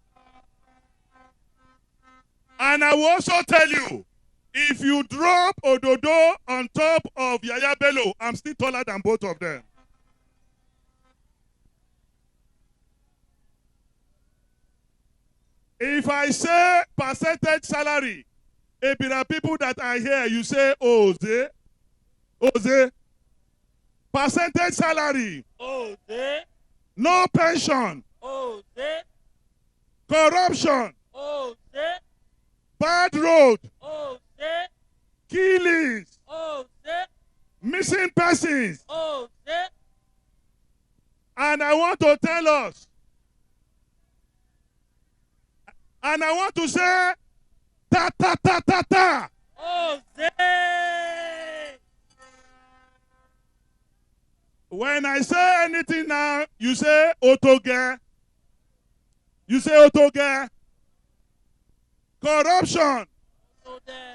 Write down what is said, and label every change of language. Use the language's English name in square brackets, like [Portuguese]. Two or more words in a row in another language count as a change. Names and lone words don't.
[English] And I will also tell you, if you drop Ododo on top of Yaya Bello, I'm still taller than both of them. If I say percentage salary, if there are people that are here, you say, Oze, Oze, percentage salary, Oze, no pension, Oze, corruption, Oze, bad road, Oze, killings, Oze, missing persons. Oze. And I want to tell us, and I want to say, ta ta ta ta ta. Oze. When I say anything now, you say otoge. You say otoge. Corruption. Otoge.